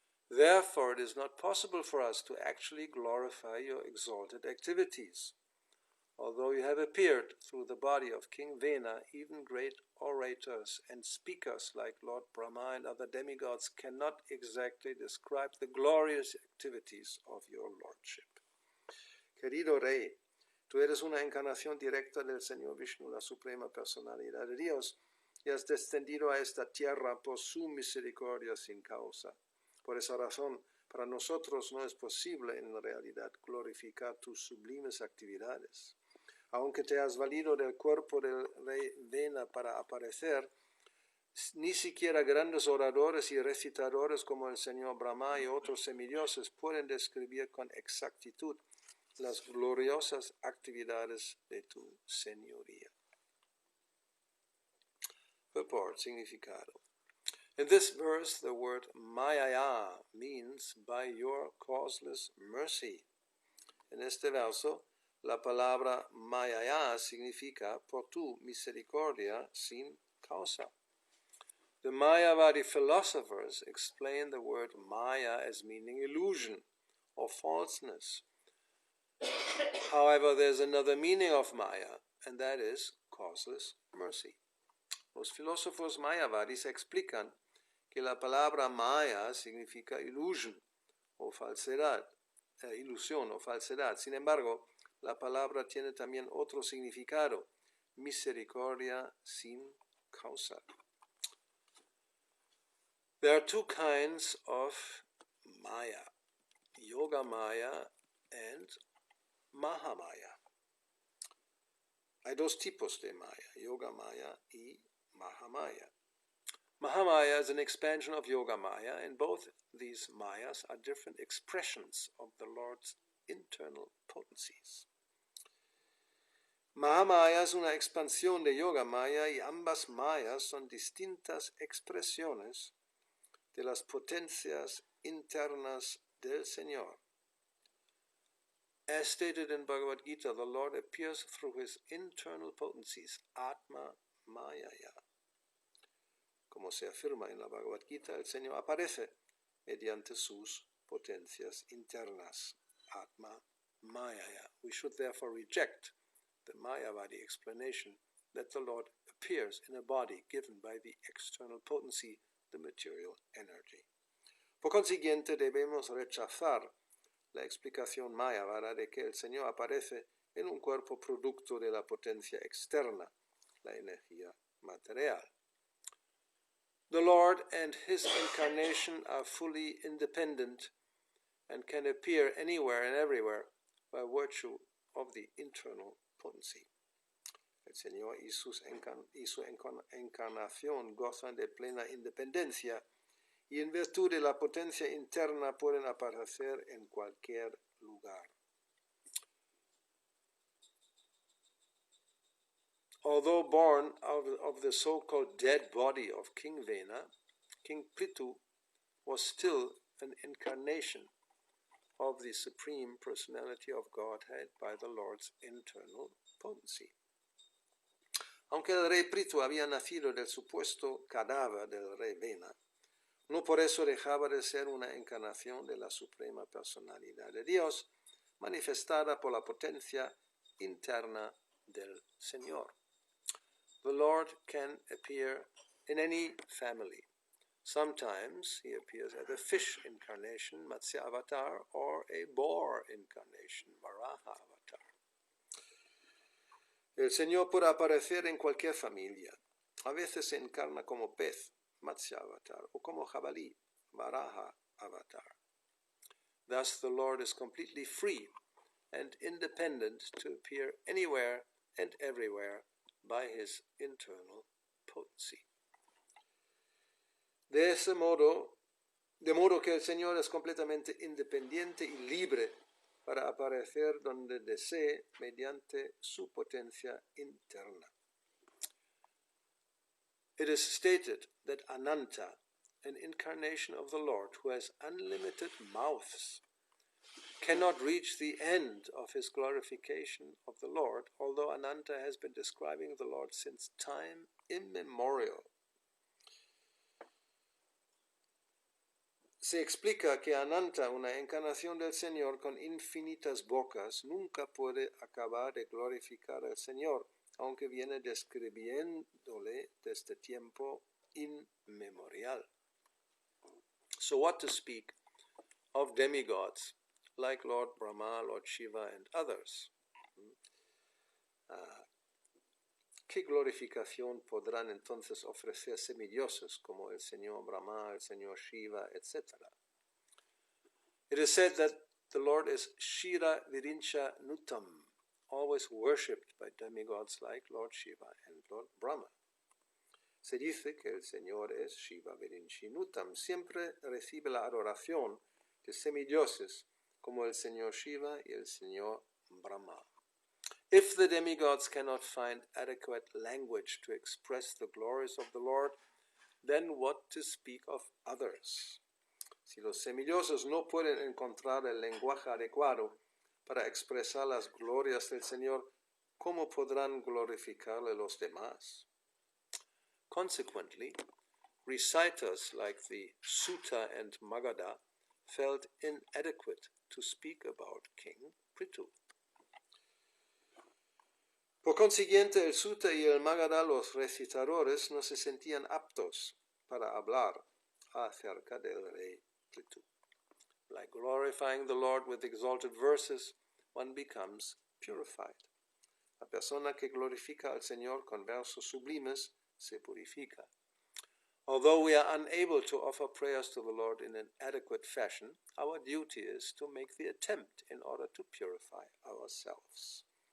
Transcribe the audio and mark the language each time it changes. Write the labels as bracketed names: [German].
[English] Therefore, it is not possible for us to actually glorify your exalted activities. Although you have appeared through the body of King Vena, even great orators and speakers like Lord Brahma and other demigods cannot exactly describe the glorious activities of your lordship. [Spanish] Querido Rey, tú eres una encarnación directa del Señor Vishnu, la suprema personalidad de Dios, y has descendido a esta tierra por su misericordia sin causa. Por esa razón, para nosotros no es posible en realidad glorificar tus sublimes actividades. Aunque te has valido del cuerpo del rey Vena para aparecer, ni siquiera grandes oradores y recitadores como el señor Brahma y otros semidioses pueden describir con exactitud las gloriosas actividades de tu señoría. [English] Purport, [Spanish] significado. [English] In this verse, the word Mayaya means by your causeless mercy. [Spanish] En este verso, la palabra Mayaya significa por tu misericordia sin causa. [English] The Mayavadi philosophers explain the word Maya as meaning illusion or falseness. However, there's another meaning of Maya, and that is causeless mercy. [Spanish] Los filósofos mayavadis explican que la palabra Maya significa illusion o falsedad, ilusión o falsedad. Sin embargo, la palabra tiene también otro significado, misericordia sin causa. [English] There are two kinds of Maya, Yoga Maya and Mahamaya. [Spanish] Hay dos tipos de Maya, Yoga Maya y Mahamaya. [English] Mahamaya is an expansion of Yoga Maya, and both these Mayas are different expressions of the Lord's internal potencies. [Spanish] Mahamaya es una expansión de Yoga Maya y ambas Mayas son distintas expresiones de las potencias internas del Señor. [English] As stated in Bhagavad Gita, the Lord appears through his internal potencies, Atma Mayaya. [Spanish] Como se afirma en la Bhagavad Gita, el Señor aparece mediante sus potencias internas, Atma Mayaya. [English] We should therefore reject the Mayavadi explanation that the Lord appears in a body given by the external potency, the material energy. [Spanish] Por consiguiente, debemos rechazar la explicación mayavada de que el Señor aparece en un cuerpo producto de la potencia externa, la energía material. [English] The Lord and his incarnation are fully independent and can appear anywhere and everywhere by virtue of the internal potency. [Spanish] El Señor y su encarnación gozan de plena independencia y en virtud de la potencia interna pueden aparecer en cualquier lugar. [English] Although born of the so-called dead body of King Vena, King Prithu was still an incarnation of the Supreme Personality of Godhead by the Lord's internal potency. [Spanish] Aunque el rey Prithu había nacido del supuesto cadáver del rey Vena, no por eso dejaba de ser una encarnación de la Suprema Personalidad de Dios, manifestada por la potencia interna del Señor. [English] The Lord can appear in any family. Sometimes he appears as a fish incarnation, Matsya avatar, or a boar incarnation, Varaha avatar. [Spanish] El Señor puede aparecer en cualquier familia. A veces se encarna como pez, Matsya Avatar, o como jabalí, Varaha Avatar. [English] Thus the Lord is completely free and independent to appear anywhere and everywhere by his internal potency. [Spanish] De modo que el Señor es completamente independiente y libre para aparecer donde desee mediante su potencia interna. [English] It is stated that Ananta, an incarnation of the Lord who has unlimited mouths, cannot reach the end of his glorification of the Lord, although Ananta has been describing the Lord since time immemorial. [Spanish] Se explica que Ananta, una encarnación del Señor con infinitas bocas, nunca puede acabar de glorificar al Señor, aunque viene describiéndole desde tiempo inmemorial. [English] So what to speak of demigods like Lord Brahma, Lord Shiva, and others? [Spanish] ¿Qué glorificación podrán entonces ofrecer semidioses como el Señor Brahma, el Señor Shiva, etc.? [English] It is said that the Lord is Shira Virincha Nutam, always worshipped by demigods like Lord Shiva and Lord Brahma. [Spanish] Se dice que el Señor es Shiva Virinchi Nutam, siempre recibe la adoración de semidioses como el Señor Shiva y el Señor Brahma. [English] If the demigods cannot find adequate language to express the glories of the Lord, then what to speak of others? [Spanish] Si los semidioses no pueden encontrar el lenguaje adecuado para expresar las glorias del Señor, ¿cómo podrán glorificarle los demás? [English] Consequently, reciters like the Sutta and Magadha felt inadequate to speak about King Prithu. [Spanish] Por consiguiente, el Sutta y el Magadha, los recitadores, no se sentían aptos para hablar acerca del rey Prithu. [English] Like glorifying the Lord with exalted verses, one becomes purified. [Spanish] La persona que glorifica al Señor con versos sublimes se purifica. [English] Although we are unable to offer prayers to the Lord in an adequate fashion, our duty is to make the attempt in order to purify ourselves.